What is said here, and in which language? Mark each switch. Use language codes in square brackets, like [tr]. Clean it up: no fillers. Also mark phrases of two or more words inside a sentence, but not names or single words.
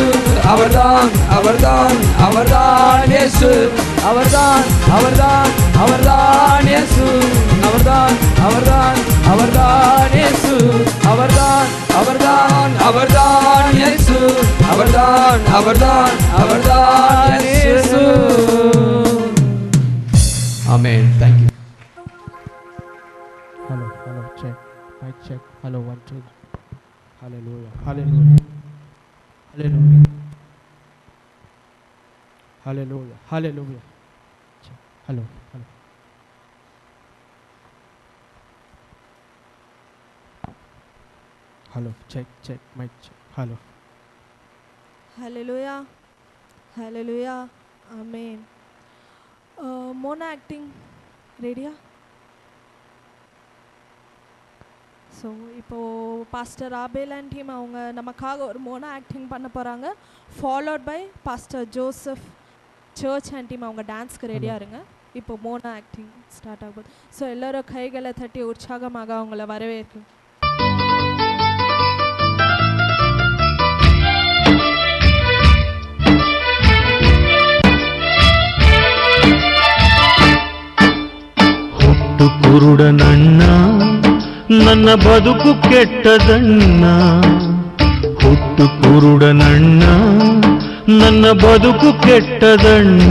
[ta] அவர்தான் அவர்தான் அவர்தான் இயேசு. அவர்தான் அவர்தான் அவர்தான் இயேசு. அவர்தான் அவர்தான் அவர்தான் இயேசு. அவர்தான் அவர்தான் அவர்தான் இயேசு. அவர்தான் அவர்தான் அவர்தான் இயேசு. [en] Amen. Thank you. Hello, hello, check. Mic check. Hello, 1, 2. Hallelujah. Hallelujah. Hallelujah. Hallelujah. Hallelujah. Check. Hello, hello. Hello, check, check. Mic check. Hello. Hallelujah. Hallelujah. Amen. Mona acting [ta] ரெடியா? ஸோ இப்போது பாஸ்டர் ஆபேல் அண்ட் டீம் அவங்க நமக்காக ஒரு [en] mono acting [ta] பண்ண போகிறாங்க. [en] followed by Pastor Joseph church and team [ta] அவங்க டான்ஸ்க்கு ரெடியாக இருங்க. இப்போ [en] mono acting start [ta] ஆகுது. ஸோ எல்லோரும் கைகளை தட்டி உற்சாகமாக அவங்கள வரவேற்கும். [kn] ಕುರುಡನಣ್ಣ ನನ್ನ ಬದುಕು ಕೆಟ್ಟದಣ್ಣ, ಹುಟ್ಟು ಕುರುಡನಣ್ಣ ನನ್ನ ಬದುಕು ಕೆಟ್ಟದಣ್ಣ.